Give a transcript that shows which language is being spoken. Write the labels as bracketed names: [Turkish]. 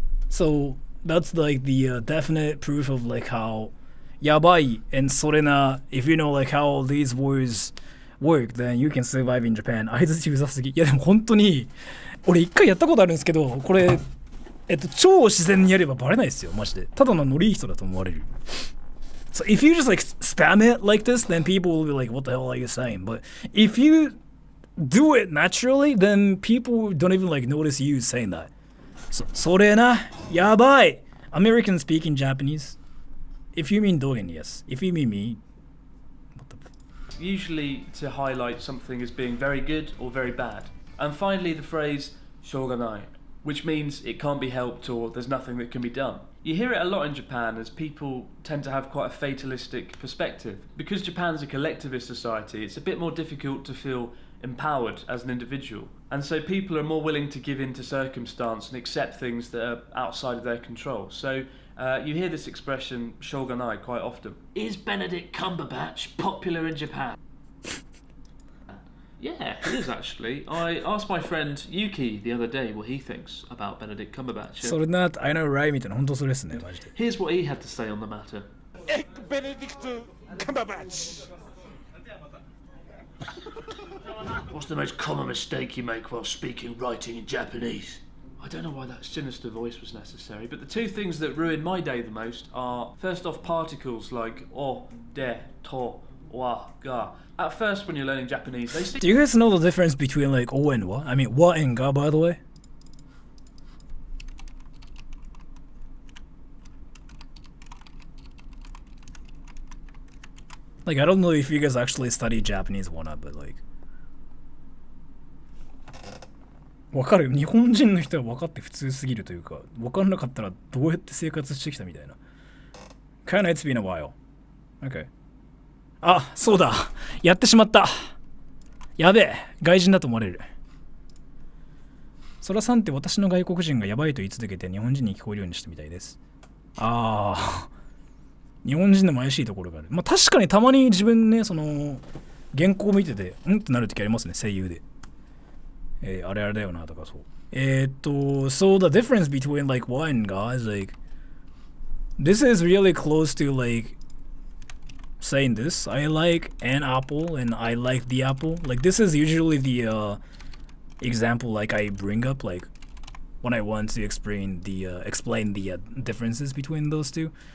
[English] So that's like the definite proof of like how やばい and それな. If you know like how these words work, then you can survive in Japan. [Japanese] 相づちうざすぎ。いやでも本当に俺一回やったことあるんですけど、これ超自然にやればバレないですよ、マジで。ただのノリいい人だと思われる。 [English] So if you just like spam it like this, then people will be like, what the hell are you saying? But if you do it naturally, then people don't even like notice you saying that. [Japanese] So, それな、やばい。 [English] American speaking Japanese. If you mean Dogen, yes. If you mean me, what the... Usually to highlight something as being very good or very bad. And finally the phrase Shogunai, which means it can't be helped or there's nothing that can be done. You hear it a lot in Japan as people tend to have quite a fatalistic perspective. Because Japan's a collectivist society, it's a bit more difficult to feel empowered as an individual. And so people are more willing to give in to circumstance and accept things that are outside of their control. So you hear this expression, Shogunai, quite often. Is Benedict Cumberbatch popular in Japan? Yeah, it is actually. I asked my friend Yuki the other day what he thinks about Benedict Cumberbatch. [Japanese] それな、 [English] I know right [Japanese] みたいな、本当それですね、マジで。 [English] Here's what he had to say on the matter. Benedict Cumberbatch. What's the most common mistake you make while speaking, writing in Japanese? I don't know why that sinister voice was necessary, but the two things that ruin my day the most are, first off, particles like o, de, to, wa, ga. At first, when you're learning Japanese, they seem... Do you guys know the difference between like o and wa? I mean, wa and ga, by the way? Like, I don't know if you guys actually study Japanese or not, but like... [Japanese] わかる。日本人の人は分かって普通すぎるというか、分かんなかったらどうやって生活してきたみたいな。 [English] Kinda it's been a while. Okay. [Japanese] あ、そうだ。やってしまった。やべえ。外人だと思われる。そらさんって私の外国人がやばいと言い続けて日本人に聞こえるようにしたみたいです。ああ。日本人でも怪しいところがある。まあ確かにたまに自分ね、その原稿を見てて、うんってなるときありますね、声優で。あれあれだよなとかそう。 [English] So the difference between like wa and ga is like, this is really close to like saying this. I like an apple and I like the apple. Like this is usually the example like I bring up like when I want to explain the differences between those two.